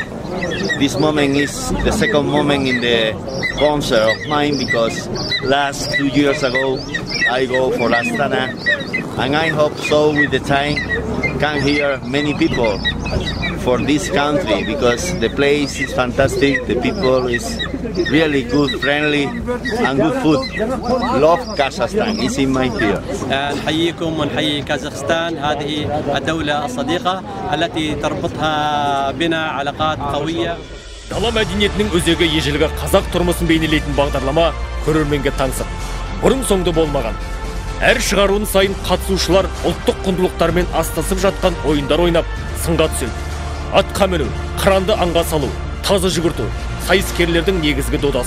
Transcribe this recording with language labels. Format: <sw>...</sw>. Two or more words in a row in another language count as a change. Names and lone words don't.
<en>This moment is the second moment in the concert of mine because last 2 years ago I go for Astana, and I hope so with the time can hear many people for this country because the place is fantastic, the people is really good, friendly and good food. Love Kazakhstan, it's in my here.</en> <ar>نحييكم ونحيي كازاخستان. هذه الدولة الصديقة التي تربطها بنا علاقات قوية.</ar> <kk>Дала мәдениетінің өзегі ежелгі қазақ тұрмысын бейнелейтін бағдарлама көрерменге таңсық. Бұрын соңды болмаған. Әр шығаруын сайын қатысушылар ұлттық құндылықтармен астасып жатқан ойындар ойнап, сынға түседі. Атқа міну, қыранды аңға салу, тазы жүгірту, сайыскерлердің негізгі додасы.</kk>